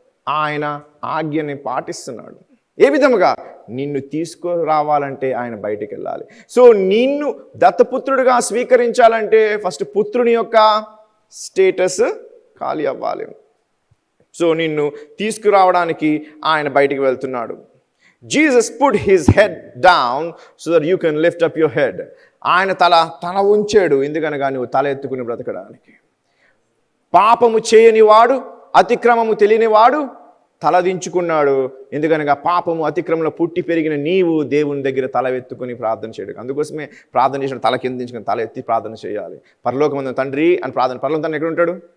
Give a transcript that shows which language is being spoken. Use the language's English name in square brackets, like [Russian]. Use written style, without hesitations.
[Telugu] ఆయన ఆజ్ఞని పాటిస్తున్నాడు. ఏ విధముగా? నిన్ను తీసుకురావాలంటే ఆయన బయటికి వెళ్ళాలి. సో నిన్ను దత్తపుత్రుడిగా స్వీకరించాలంటే ఫస్ట్ పుత్రుని యొక్క స్టేటస్ ఖాళీ అవ్వాలి. సో నిన్ను తీసుకురావడానికి ఆయన బయటికి వెళ్తున్నాడు. [English] Jesus put his head down so that you can lift up your head. [Telugu] ఆయన తల ఉంచాడు, ఎందుకనగా నువ్వు తల ఎత్తుకుని బ్రతకడానికి. పాపము చేయని వాడు, అతిక్రమము తెలియని వాడు తలదించుకున్నాడు, ఎందుకనగా పాపము అతిక్రమంలో పుట్టి పెరిగిన నీవు దేవుని దగ్గర తల ఎత్తుకుని ప్రార్థన చేయడు. అందుకోసమే ప్రార్థన చేసిన తల కింద దించుకుని తల ఎత్తి ప్రార్థన చేయాలి. పరలోకమందున్న తండ్రి అని ప్రార్థన. పరలోకం తండ్రి ఎక్కడ ఉంటాడు?